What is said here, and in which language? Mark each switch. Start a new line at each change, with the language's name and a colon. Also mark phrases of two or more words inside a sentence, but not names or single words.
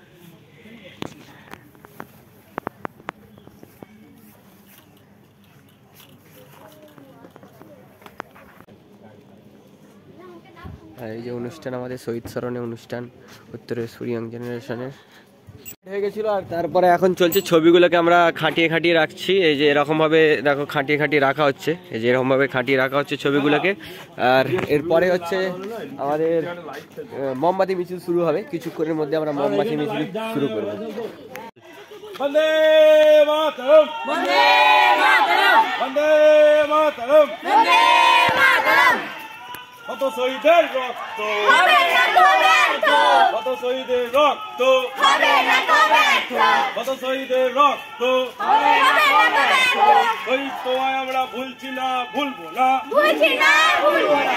Bangla: এই যে অনুষ্ঠান, আমাদের শহীদ স্মরণে অনুষ্ঠান উত্তরেশ্বরী ইয়াং জেনারেশনের হয়ে গেছিল। আর তারপরে এখন চলছে ছবিগুলোকে আমরা খাটিয়ে খাটিয়ে রাখছি। এই যে এরকম ভাবে দেখো খাটিয়ে খাটিয়ে রাখা হচ্ছে, এই যে এরকম ভাবে খাটিয়ে রাখা হচ্ছে ছবিগুলোকে। আর এরপরে হচ্ছে আমাদের মোমবাতি মিছিল শুরু হবে। কিছুক্ষণের মধ্যে আমরা মোমবাতি মিছিল শুরু করব।
Sanskrit: वंदे मातरम, वंदे मातरम, वंदे मातरम, वंदे मातरम।
Bangla: কত শহীদের রক্ত হবে না তো ব্যর্থ, কত শহীদের রক্ত হবে না তো ব্যর্থ, কত শহীদের রক্ত হবে না তো ব্যর্থ। শহীদ তোমায় আমরা ভুলছি না, ভুলবো না, ভুলছি না, ভুলবো না।